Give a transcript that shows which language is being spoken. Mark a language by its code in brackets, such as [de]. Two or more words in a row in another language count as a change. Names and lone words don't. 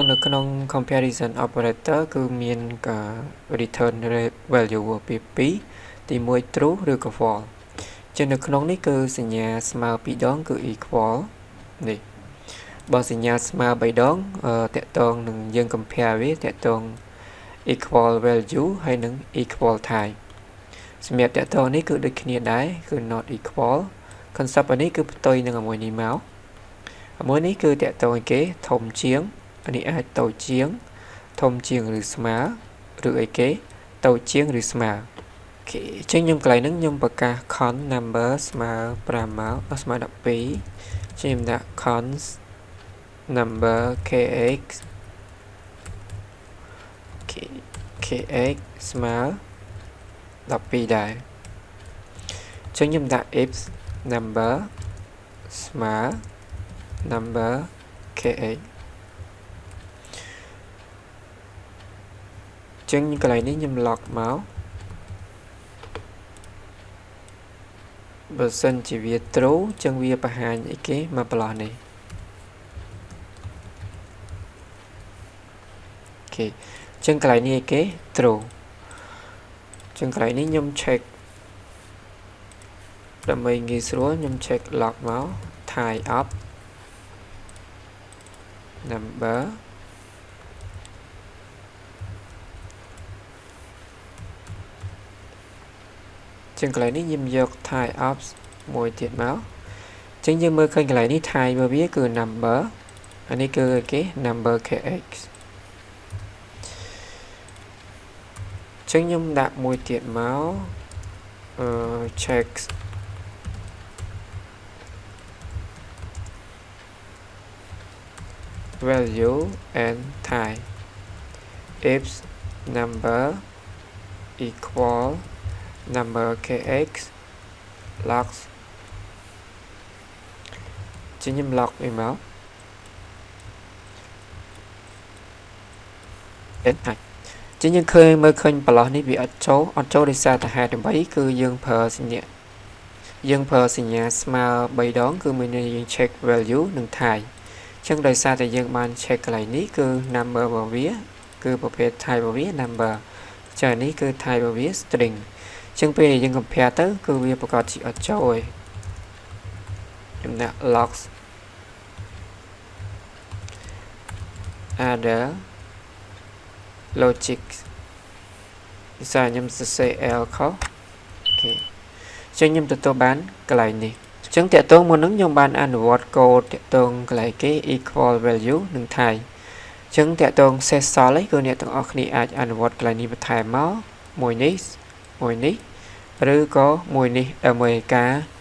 [km] នៅក្នុង [en] comparison operator [km] គឺមានការ return value ពី2ទី1 true ឬក៏ false ជានៅក្នុងនេះគឺសញ្ញាស្មើ2ដងគឺ equal នេះបើសញ្ញាស្មើ3ដងទាក់ទងនឹងយើង compare វាទាក់ទង [en] equal value [km] ហើយនឹង [en] equal type [km] សម្រាប់តទៅនេះគឺដូចគ្នាដែរគឺ [en] not equal concept [km] នេះគឺផ្ទុយនឹងមួយនេះមកមួយនេះគឺតទៅគេធំជាងនេះអាចតូចជាងធំជាងឬស្មើឬអីគេតូចជាងឬស្មើអូខេអញ្ចឹងខ្ញុំកន្លែងហ្នឹងខ្ញុំប្រកាស [en] const number [km] ស្មើ5មកស្មើ12ខ្ញុំដាក់ [en] const number kx [km] kx ស្មើ12ដែរចឹងខ្ញុំដាក់ [en] if number [km] ស្មើ [en] number kx [km] ចឹងកន្លែងនេះខ្ញុំ log មក បើសិនជាវា true ចឹងវាបង្ហាញអីគេមកប្រឡោះនេះអូខេចឹងកន្លែងនេះអីគេ true ចឹងកន្លែងនេះខ្ញុំ check ដើម្បីងាយស្រួលខ្ញុំ [en] check log [km] មក [en] type of number [km] ចឹងកន្លែងនេះខ្ញុំយក [en] type of [km] មួយទៀតមកចឹងយើងមើលឃើញកន្លែងនេះ type របស់វាគឺ number អានេះគឺគេ [en] number kx [km] ចឹងខ្ញុំដាក់មួយទៀតមក [en] check value and type if number equal number kx logs [km] ចឹងខ្ញុំ log វាមក ចឹងយើងឃើញមើលឃើញប្រឡោះនេះវាអត់ចូលដោយសារតែហេតុអ្វីគឺយើងប្រើសញ្ញា ស្មើ3ដងគឺមានយើង [en] check value [km] និង type ចឹងដោយសារតែយើងបាន check កន្លែងនេះគឺ number របស់វាគឺប្រភេទ type របស់វា number ចឹងនេះគឺ type របស់វា string ចឹងពេលយើង compare ទៅគឺវាប្រកាសជាអត់ចូលទេខ្ញុំដាក់ logs [en] other logic [km] ភាសាខ្ញុំសរសេរ L ខុសអូខេចឹងខ្ញុំទទួលបានកន្លែងនេះចឹងតើតើមុននឹងខ្ញុំបានអនុវត្តកូដតើតើកន្លែងគេ [en] equal value [km] និង type ចឹងតើតើសេសសល់ឯងគឺអ្នកទាំងអស់គ្នាអាចអនុវត្តកន្លែងនេះបន្ថែមមកមួយនេះឬក៏មួយនេះដើម្បីការ